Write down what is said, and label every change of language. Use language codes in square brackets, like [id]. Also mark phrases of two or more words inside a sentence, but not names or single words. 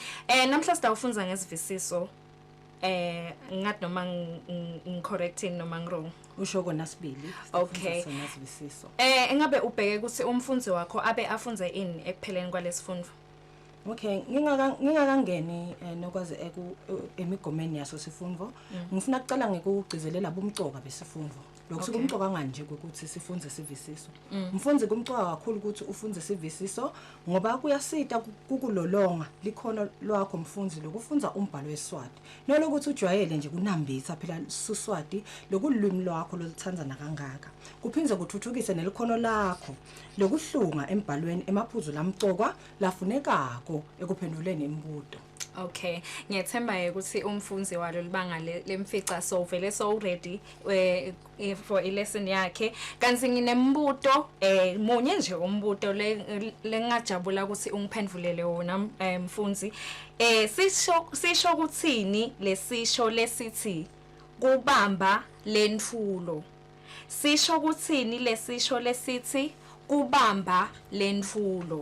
[ss] Namhla sitawufunza ngesivisiso. Ngathi noma ngicorrecting noma ngirong. Usho kona sibili. Okay. Engabe ubheke ukuthi umfundzi wakho abe afunze ini ekupheleni kwalesifundo? Okay, ngingakangeni nokwazi emigomeni yaso sifundo. Ngifuna ukucela ngikugcizelela bumcoka besifundvo. Lokho kumcoka kanje ukuthi sifunze sivisiso. Mfundzi kumcoka kakhulu ukuthi ufunze sivisiso ngoba kuyasita kukulolonga likhono lwakho mfundzi lokufunza umbhalo weSwati. Nolokuthi ujwayele nje kunambitha phela Siswati lokulwimi lwakho lolithandzana kangaka. Kuphindze kuthuthukise nelikhono lakho lokuhlunga embhalweni emaphuzu lamcokwa lafunekako ekuphenduleni imibuto. Okay, ngiyethemba ukuthi umfundzi walo libanga lemfica so vele [en] so ready for a lesson [ss] yakhe. Kanti nginembuto munye nje umbuto lengajabula ukuthi ungiphendulele wona mfundzi. Sisho ukuthini lesisho lesithi kubamba lentfulo? Sisho ukuthini lesisho lesithi kubamba lentfulo?